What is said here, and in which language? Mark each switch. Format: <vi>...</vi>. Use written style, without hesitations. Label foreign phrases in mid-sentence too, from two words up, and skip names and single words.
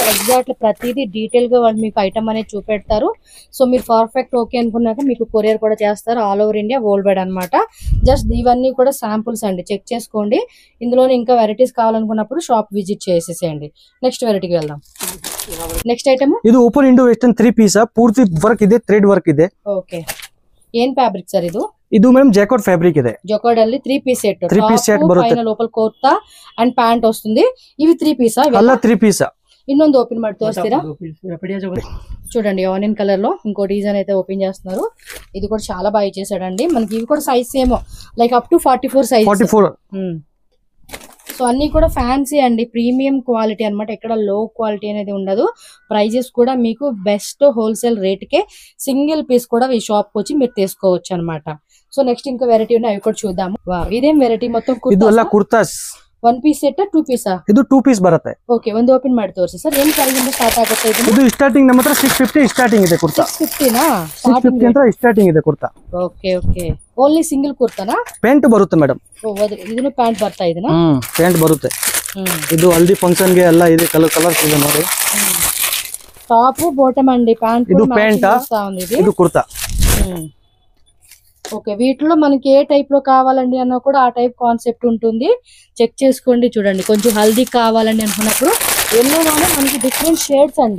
<te>ఎగ్జాక్ట్ ప్రతిదీ డీటెయిల్ గా వాళ్ళు మీకు ఐటమ్ అనేది చూపెడతారు. సో మీరు పర్ఫెక్ట్ ఓకే అనుకున్నాక మీకు కొరియర్ కూడా చేస్తారు.</te> <en>all over India, world wide</en> <te>అనమాట. జస్ట్ ఇవన్నీ కూడా శాంపుల్స్ అండి, చెక్ చేసుకోండి. ఇందులోనే ఇంకా వెరైటీస్ కావాలనుకున్నప్పుడు షాప్ విజిట్ చేసేసేయండి. నెక్స్ట్ వెరైటీకి వెళ్దాం.</te> <en>next item</en> <kn>ಇದು</kn> <en>open Indo western 3 piece</en> <kn>ಪೂರ್ತಿ ವರ್ಕ್ ಇದೆ,</kn> <en>thread work</en> <kn>ಇದೆ. ಓಕೆ, ಏನ್ ಫ್ಯಾಬ್ರಿಕ್ ಸರ್ ಇದು? ಇದು ಮೇಡಮ್</kn> <en>jacquard fabric</en> <kn>ಇದೆ. ಜಾಕಾರ್ಡ್ ಅಲ್ಲಿ</kn> <en>3 piece set. 3 piece set</en> <kn>ಬರುತ್ತೆ.</kn> <te>పైన లోకల్ కుర్తా అండ్ ప్యాంట్ వస్తుంది. ఇవి 3 పీస్ అల్ల 3 పీస్.</te> <kn>ಇನ್ನೊಂದು ఓపెన్ ಮಾಡಿ ತೋರಿಸ್ತೀರಾ?</kn> <te>చూడండి, ఆనియన్ కలర్ లో ఇంకో డిజైన్ అయితే ఓపెన్ చేస్తున్నారు. ఇది కూడా చాలా బాగా ఇచ్చేసాడండి. మనకి ఇవి కూడా సైజ్ సేమ్,</te> <en>like up to 44 size.</en> <te>44. సో అన్ని కూడా ఫ్యాన్సీ అండి,</te> <en>premium quality</en> <te>అన్నమాట. ఎక్కడ</te> <en>low quality</en> <te>అనేది ఉండదు. ప్రైజెస్ కూడా మీకు</te> <en>best wholesale rate</en> <te>కే</te> <en>single piece</en> <te>కూడా ఈ షాప్ వచ్చి మీరు తీసుకోవచ్చు అన్నమాట. సో నెక్స్ట్ ఇంకా వెరైటీ ఉన్నాయి, అవి కూడా చూద్దాము. ఇదేం వెరైటీ? మొత్తం కుర్తాస్.</te> <en>1 piece set 2 piece</en> <kn>ಇದು 2 ಪೀಸ್ ಬರುತ್ತೆ. ಓಕೆ, ಒಂದು ಓಪನ್ ಮಾಡಿ ತೋರಿಸಿ ಸರ್. ಏನು ಪ್ರೈಸ್ ಇಂದ ಸ್ಟಾರ್ಟ್ ಆಗುತ್ತೆ ಇದು? ಇದು ಸ್ಟಾರ್ಟಿಂಗ್ ನಮ್ಮ ಹತ್ರ 650 ಸ್ಟಾರ್ಟಿಂಗ್ ಇದೆ ಕುರ್ತಾ. 650 ನಾ 650 ಅಂತ ಸ್ಟಾರ್ಟಿಂಗ್ ಇದೆ ಕುರ್ತಾ. ಓಕೆ ಓಕೆ,</kn> <en>only single kurta?</en> <kn>ಪ್ಯಾಂಟ್ ಬರುತ್ತೆ ಮೇಡಮ್. ಇದನ್ನು ಪ್ಯಾಂಟ್ ಬರ್ತಾ ಇದೆನಾ? ಪ್ಯಾಂಟ್ ಬರುತ್ತೆ. ಇದು ಹಲ್ದಿ ಫಂಕ್ಷನ್ ಗೆ ಎಲ್ಲ ಇದೆ, ಕಲರ್ಸ್ ಇದೆ ನೋಡಿ.</kn> <en>top bottom</en> <te>అండి, ప్యాంట్ ఇది ప్యాంట్, ఇది కుర్తా. ఓకే, వీటిలో మనకి ఏ టైప్ లో కావాలండి అన్నా కూడా ఆ టైప్ కాన్సెప్ట్ ఉంటుంది. చెక్ చేసుకోండి, చూడండి. కొంచెం హల్దీ కావాలండి అనుకున్నప్పుడు ఎల్లోలోనే మనకి</te> <en>different shades</en> <te>అండి.</te>